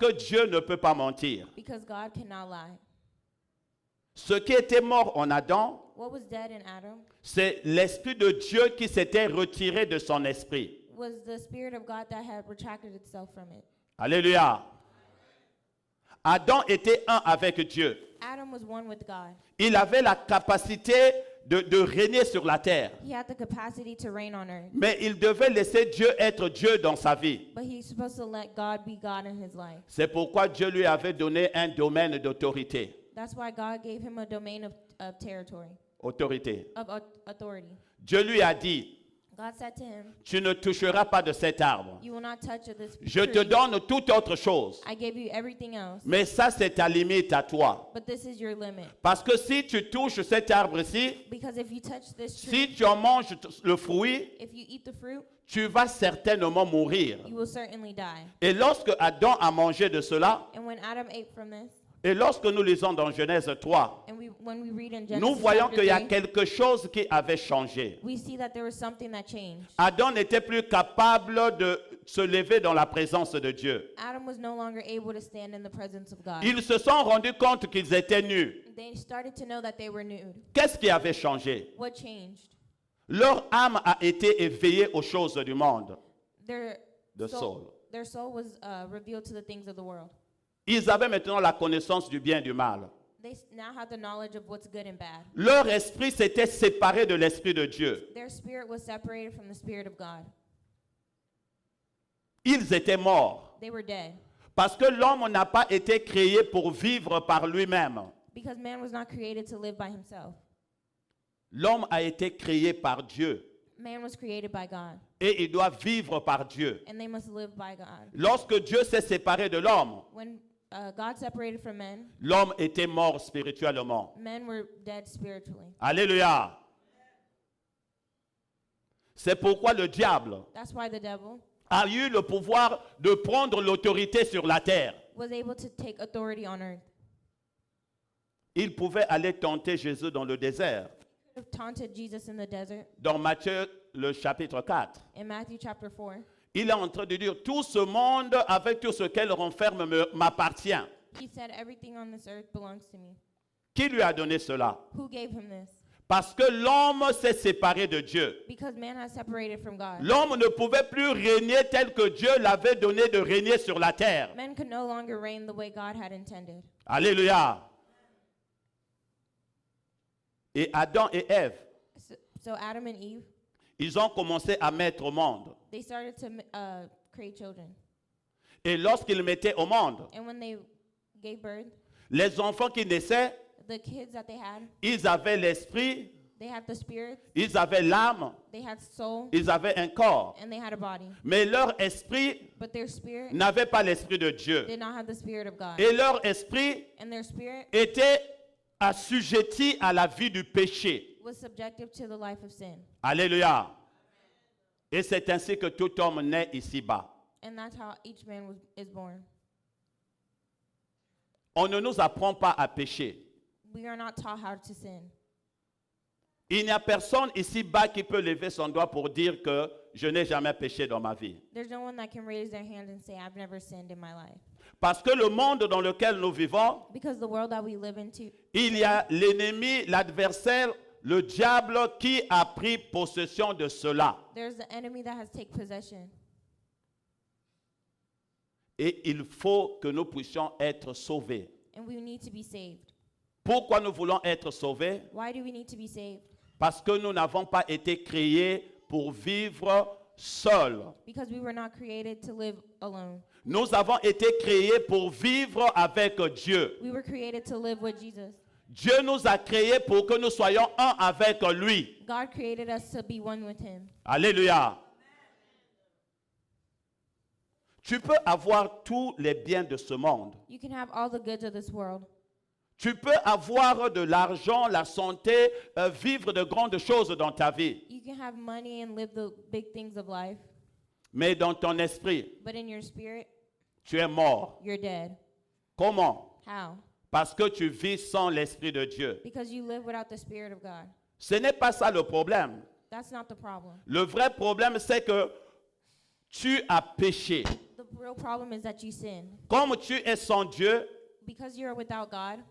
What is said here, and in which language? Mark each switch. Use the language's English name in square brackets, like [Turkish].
[French] que Dieu ne peut pas mentir. [English] Because God cannot lie. [French] Ce qui était mort en Adam, [English] What was dead in Adam [French] c'est l'esprit de Dieu qui s'était retiré de son esprit. [English] was the spirit of God that had retracted itself from it. [French] Alléluia. Adam était un avec Dieu. [English] Adam was one with God. [French] Il avait la capacité de régner sur la terre. [English] He had the capacity to reign on earth. [French] Mais il devait laisser Dieu être Dieu dans sa vie. [English] But he's supposed to let God be God in his life. [French] C'est pourquoi Dieu lui avait donné un domaine d'autorité. [English] That's why God gave him a domain of territory, [French] Autorité. [English] of authority. [French] Dieu lui a dit, [English] God said to him, [French] tu ne toucheras pas de cet arbre. [English] you will not touch of this [French] Je te [English] tree. [French] donne toute autre chose. [English] I gave you everything else. [French] Mais ça, c'est ta limite à toi. [English] But this is your limit. [French] Parce que si tu touches cet arbre-ci, [English] Because if you touch this tree, [French] si tu en manges le fruit, [English] if you eat the fruit, [French] tu vas certainement mourir. [English] you will certainly die. [French] Et lorsque Adam a mangé de cela, [English] And when Adam ate from this, [French] et lorsque nous lisons dans Genèse 3, [English] and when we read in Genesis [French] nous voyons [English] chapter [French] qu'il y a [English] 3, [French] quelque chose qui avait changé. [English] we see that there was something that changed. [French] Adam n'était plus capable de se lever dans la présence de Dieu. [English] Adam was no longer able to stand in the presence of God. [French] Ils se sont rendus compte qu'ils étaient nus. [English] They started to know that they were nude. [French] Qu'est-ce qui avait changé? [English] What changed? [French] Leur âme a été éveillée aux choses du monde. [English] Their The soul. Their soul was revealed to the things of the world. [French] Ils avaient maintenant la connaissance du bien et du mal. [English] They now had the knowledge of what's good and bad. [French] Leur esprit s'était séparé de l'esprit de Dieu. [English] Their spirit was separated from the spirit of God. [French] Ils étaient morts. [English] They were dead. [French] Parce que l'homme n'a pas été créé pour vivre par lui-même. [English] Because man was not created to live by himself. [French] L'homme a été créé par Dieu. [English] Man was created by God. [French] Et il doit vivre par Dieu. [English] And they must live by God. [French] Lorsque Dieu s'est séparé de l'homme, [English] When God separated from men, [French] l'homme était mort spirituellement. [English] men were dead spiritually. [French] Alléluia. C'est pourquoi le diable [English] That's why the devil [French] a eu le pouvoir de prendre l'autorité sur la terre. [English] was able to take authority on earth. [French] Il pouvait aller tenter Jésus dans le désert. [English] He could have taunted Jesus in the desert. [French] Dans Matthieu, le chapitre 4, [English] In Matthew chapter 4, [French] il est en train de dire, tout ce monde avec tout ce qu'elle renferme m'appartient. [English] he said, everything on this earth belongs to me. [French] Qui lui a donné cela? [English] Who gave him this? [French] Parce que l'homme s'est séparé de Dieu. [English] Because man has separated from God. [French] L'homme ne pouvait plus régner tel que Dieu l'avait donné de régner sur la terre. [English] Men could no longer reign the way God had intended. [French] Alléluia. Et Adam et Ève, [English] So Adam and Eve, [French] ils ont commencé à mettre au monde. [English] they started to create children. [French] Et lorsqu'ils mettaient au monde, [English] And when they gave birth, [French] les enfants qui naissaient, [English] the kids that they had, [French] ils avaient l'esprit, [English] they had the spirit, [French] ils avaient l'âme, [English] they had soul, [French] ils avaient un corps. [English] and they had a body. [French] Mais leur esprit [English] But their spirit [French] n'avait pas l'esprit de Dieu. [English] did not have the spirit of God. [French] Et leur esprit [English] And their spirit [French] était assujetti à la vie du péché. [English] was subjective to the life of sin. [French] Alléluia. Et c'est ainsi que tout homme naît ici-bas. [English] And that's how each man is born. [French] On ne nous apprend pas à pécher. [English] We are not taught how to sin. [French] Il n'y a personne ici-bas qui peut lever son doigt pour dire que je n'ai jamais péché dans ma vie. [English] There's no one that can raise their hand and say, I've never sinned in my life. [French] Parce que le monde dans lequel nous vivons, [English] Because the world that we live into, [French] il y a l'ennemi, l'adversaire, le diable qui a pris possession de cela. [English] there's the enemy that has taken possession. [French] Et il faut que nous puissions être sauvés. [English] And we need to be saved. [French] Pourquoi nous voulons être sauvés? [English] Why do we need to be saved? [French] Parce que nous n'avons pas été créés pour vivre seuls. [English] Because we were not created to live alone. [French] Nous avons été créés pour vivre avec Dieu. [English] We were created to live with Jesus. [French] Dieu nous a créés pour que nous soyons un avec lui. [English] God created us to be one with him. [French] Alléluia. Tu peux avoir tous les biens de ce monde. [English] You can have all the goods of this world. [French] Tu peux avoir de l'argent, la santé, vivre de grandes choses dans ta vie. [English] You can have money and live the big things of life. [French] Mais dans ton esprit, [English] But in your spirit, [French] tu es mort. [English] you're dead. [French] Comment? [English] How? [French] Parce que tu vis sans l'esprit de Dieu. [English] Because you live without the Spirit of God. [French] Ce n'est pas ça le problème. [English] That's not the problem. [French] Le vrai problème, c'est que tu as péché. [English] The real problem is that you sin. [French] Comme tu es sans Dieu, [English] Because you're without God,